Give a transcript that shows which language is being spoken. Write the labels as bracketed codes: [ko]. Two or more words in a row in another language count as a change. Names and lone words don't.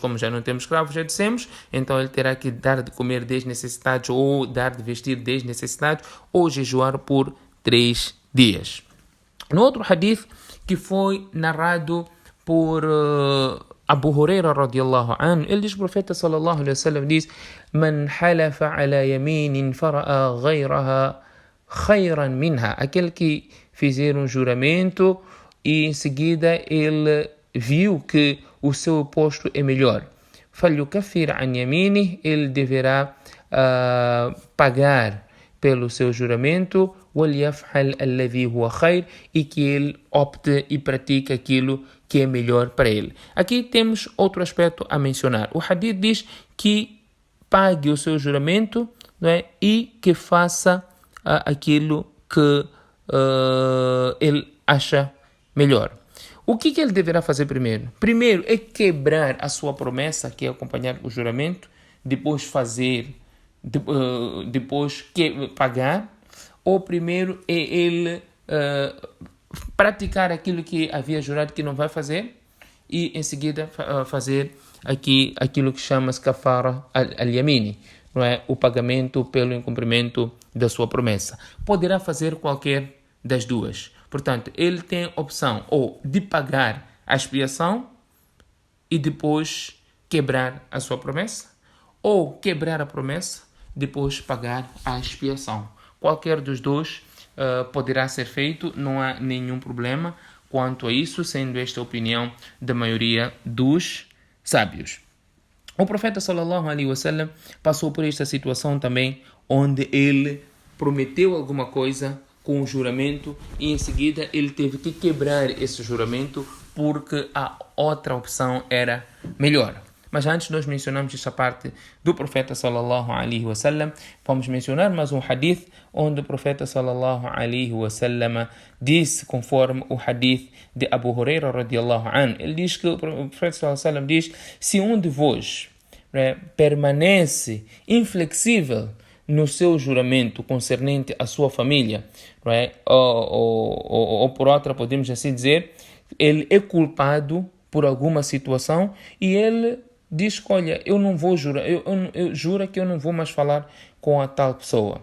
[pt] Como já não temos escravos, já dissemos, então ele terá que dar de comer 10 necessidades, ou dar de vestir 10 necessidades, ou jejuar por 3 dias. No outro hadith, que foi narrado por Abu Huraira [ar] رضي الله عنه, [pt] ele diz, o profeta [ar] صلى الله عليه وسلم [pt] diz: [ar] "من حلف على يمين فرأى غيرها خيرا منها", [pt] aquele que fizer um juramento e em seguida ele viu que o seu oposto é melhor. [ar] فَلْيُكَفِّرْ عَنْ يَمِينِهِ, [pt] ele deverá pagar pelo seu juramento, [ar] وَلْيَفْعَلْ الَّذِي هُوَ خَيْرٌ, [pt] e que ele opte e pratique aquilo que é melhor para ele. Aqui temos outro aspecto a mencionar. O hadith diz que pague o seu juramento, não é? E que faça aquilo que ele acha melhor. O que ele deverá fazer primeiro? Primeiro é quebrar a sua promessa, que é acompanhar o juramento, depois pagar, ou primeiro é ele praticar aquilo que havia jurado que não vai fazer, e em seguida fazer aquilo que chama-se [ar] كفارة اليمين, [pt] não é? O pagamento pelo incumprimento da sua promessa. Poderá fazer qualquer das duas. Portanto, ele tem opção ou de pagar a expiação e depois quebrar a sua promessa, ou quebrar a promessa, depois pagar a expiação. Qualquer dos dois poderá ser feito, não há nenhum problema quanto a isso, sendo esta a opinião da maioria dos sábios. O profeta [ar] صلى الله عليه وسلم [pt] passou por esta situação também, onde ele prometeu alguma coisa com um juramento e em seguida ele teve que quebrar esse juramento porque a outra opção era melhor. Mas antes nós mencionamos esta parte do profeta [ar] صلى الله عليه وسلم, [pt] vamos mencionar mais um hadith onde o profeta [ar] صلى الله عليه وسلم [pt] disse, conforme o hadith de Abu Huraira [ar] رضي الله عنه, [pt] ele diz que o profeta [ar] صلى الله عليه وسلم [pt] diz: se um de vós permanece inflexível no seu juramento concernente à sua família, ou por outra, podemos assim dizer, ele é culpado por alguma situação e ele diz: olha, eu não vou jurar, eu juro que eu não vou mais falar com a tal pessoa.